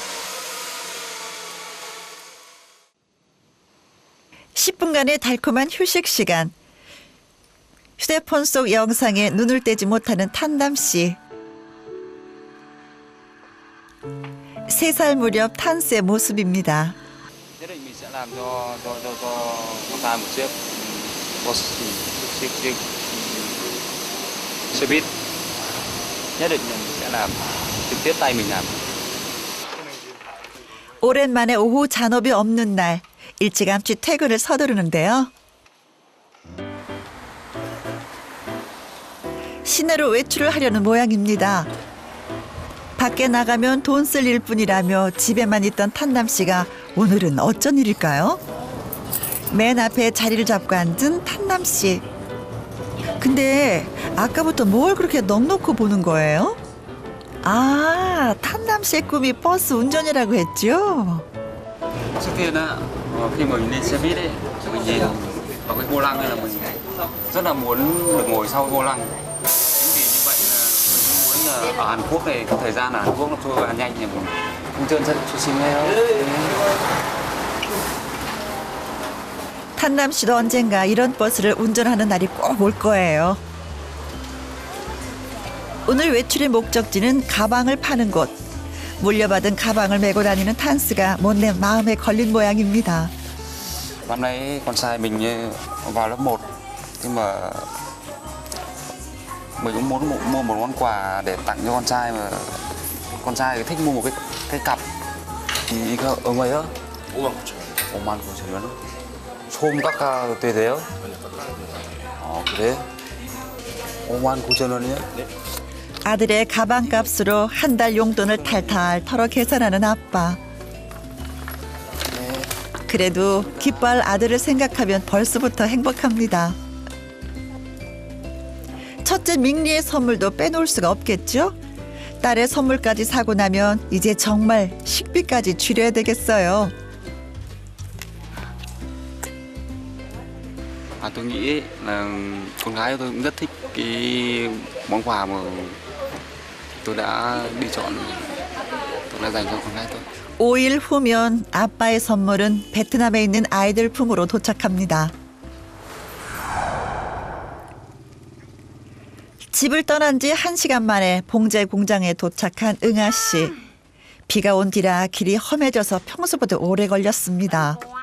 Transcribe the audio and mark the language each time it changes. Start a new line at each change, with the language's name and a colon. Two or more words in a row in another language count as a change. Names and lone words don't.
Korean: 10분간의 달콤한 휴식 시간. 휴대폰 속 영상에 눈을 떼지 못하는 탄남 씨. 3살 무렵 탄스의 모습입니다.
Vietnamese: Nhất định mình sẽ làm cho con trai một chiếc xe buýt. Nhất định là mình sẽ làm trực tiếp tay mình làm.
Korean: 오랜만에 오후 잔업이 없는 날 일찌감치 퇴근을 서두르는데요. 시내로 외출을 하려는 모양입니다. 밖에 나가면 돈 쓸 일뿐이라며 집에만 있던 탄남 씨가 오늘은 어쩐 일일까요? 맨 앞에 자리를 잡고 앉은 탄남 씨. 근데 아까부터 뭘 그렇게 넋놓고 보는 거예요? 아, 탄남 씨의 꿈이 버스 운전이라고 했죠?
Vietnamese: Trước tiên á, khi mình lên xe buýt ấy, mình nhìn vào cái vô lăng này là mình rất là muốn được ngồi sau vô lăng. Chính vì như vậy là mình cũng muốn là ở Hàn Quốc này, cái thời gian ở Hàn Quốc nó trôi qua nhanh thì mình
Korean: 운전 조심해요. 탄남 씨도 언젠가 이런 버스를 운전하는 날이 꼭 올 거예요. 오늘 외출의 목적지는 가방을 파는 곳. 물려받은 가방을 메고 다니는 탄스가 못내 마음에 걸린 모양입니다.
Vietnamese: Năm nay con trai mình vào lớp 1 nhưng mà mình cũng muốn mua một món quà để tặng cho con trai mà con trai thích mua một cái cặp thì
Korean: 이거 얼마예요? 5만 9천 원. 처음 깎아도 돼요? 그래? 5만 9천 원이요? 아들의 가방값으로 한 달 용돈을 탈탈 털어 계산하는 아빠. 그래도 기뻐할 아들을 생각하면 벌써부터 행복합니다. 첫째 민리의 선물도 빼놓을 수가 없겠죠? 딸의 선물까지 사고 나면 이제 정말 식비까지 줄여야 되겠어요.
Vietnamese: Tôi nghĩ là con gái tôi cũng rất thích cái món quà mà tôi đã đi chọn, tôi đã dành cho con gái tôi.
Korean: 5일 후면 아빠의 선물은 베트남에 있는 아이들 품으로 도착합니다. 집을 떠난 지 1시간 만에 봉제 공장에 도착한 응아 씨. 비가 온 뒤라 길이 험해져서 평소보다 오래 걸렸습니다.